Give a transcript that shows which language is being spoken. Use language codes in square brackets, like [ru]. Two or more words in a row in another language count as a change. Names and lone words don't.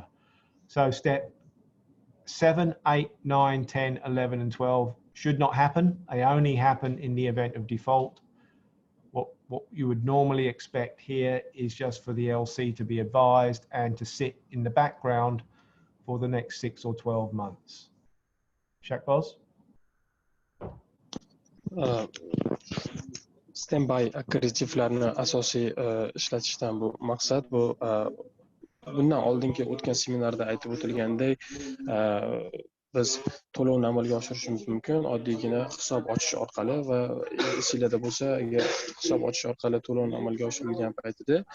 [en] So step 7, 8, 9, 10, 11, and 12 should not happen. They only happen in the event of default. What you would normally expect here is just for the LC to be advised and to sit in the background for the next 6 or 12 months. Shakboz? [uz] Standby akkreditivlarni asosiy ishlatishdan bu maqsad bu bundan oldingi o'tgan seminarda aytib o'tilganday biz to'lovni amalga oshirishimiz mumkin oddiygina hisob ochish orqali va esinglarda bo'lsa agar hisob ochish orqali to'lovni amalga oshirilgan paytida